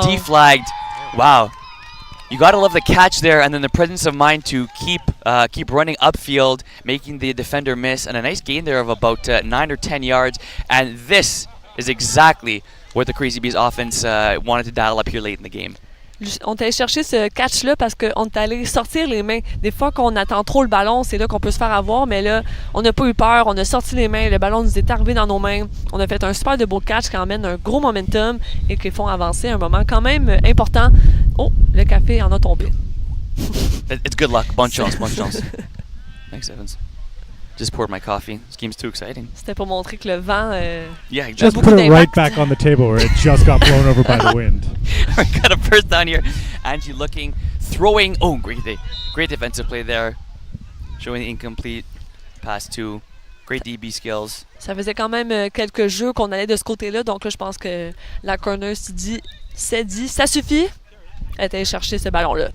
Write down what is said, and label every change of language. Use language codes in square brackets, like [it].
[en] and deflagged. Wow. You gotta love the catch there, and then the presence of mind to keep running upfield, making the defender miss, and a nice gain there of about 9 or 10 yards. And this is exactly what the Crazy Bees offense wanted to dial up here late in the game. [fr] On est allé chercher ce catch-là parce qu'on est allé sortir les mains. Des fois qu'on attend trop le ballon, c'est là qu'on peut se faire avoir, mais là, on n'a pas eu peur, on a sorti les mains, le ballon nous est arrivé dans nos mains. On a fait un super de beau catch qui emmène un gros momentum et qui font avancer un moment quand même important. Oh, le café en a tombé. [en] It's good luck. [fr] Bonne chance, bonne chance. [en] Thanks, Evans. Just poured my coffee. This game's too exciting. [fr] C'était pour montrer que le vent... [en] Yeah, Just exactly. put it right [fr] d'impact. [en] back on the table where it just got blown over by the wind. We got a first down here. Angie looking, throwing. Oh, great defensive play there. Showing the incomplete pass to. Great DB skills. [fr] Ça faisait quand même quelques jeux qu'on allait de ce côté-là, donc là, je pense que la corner s'est dit, ça suffit. Elle est allée chercher ce ballon-là.